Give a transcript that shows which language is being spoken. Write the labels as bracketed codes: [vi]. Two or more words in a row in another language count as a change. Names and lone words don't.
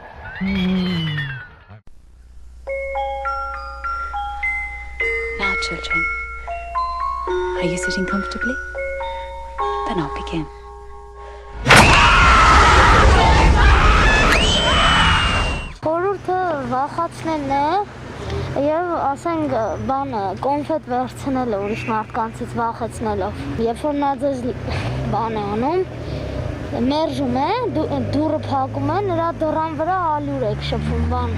[en] Now, children, are you sitting comfortably? Then I'll begin. [hy] Խորհուրդը վախացնելն է եւ ասենք բանը կոնֆետ վերցնելը ուրիշ մարդկանցից վախեցնելով։ Երբ որ նա ձեզ բան է անում, մերժում է, դուռը փակում է, նրա դռան վրա ալյուր եք շփում բան։